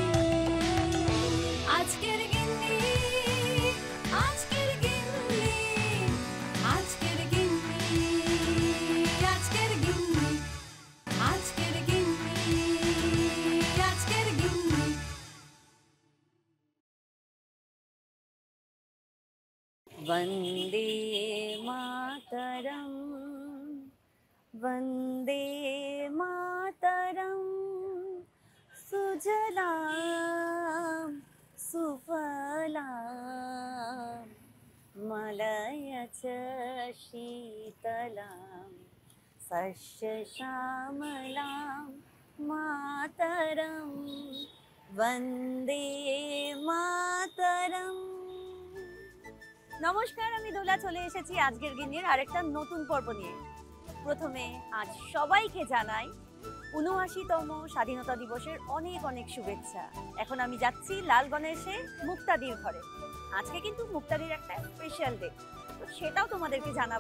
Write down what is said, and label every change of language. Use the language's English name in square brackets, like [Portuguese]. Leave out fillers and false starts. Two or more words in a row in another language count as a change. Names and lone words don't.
[Bangla] আজকের গিন্নি, আজকের গিন্নি, আজকের গিন্নি, আজকের গিন্নি, আজকের গিন্নি, আজকের গিন্নি। [Sanskrit] वन्दे मातरम्, वन्दे मातरम्, सुजलां सुफलां मलयज शीतलां शस्यश्यामलां मातरम्, वन्दे मातरम्। [Bangla] নমস্কার, আমি দোলা চলে এসেছি আজকের গিন্নির আরেকটা নতুন পর্ব নিয়ে। প্রথমে আজ সবাইকে জানাই ৭৯তম স্বাধীনতা দিবসের অনেক অনেক শুভেচ্ছা। এখন আমি যাচ্ছি লাল গণেশে মুক্তাদির ঘরে। আজকে কিন্তু মুক্তাদির একটা [English] special day, [Bangla] তো সেটাও তোমাদেরকে জানাবো।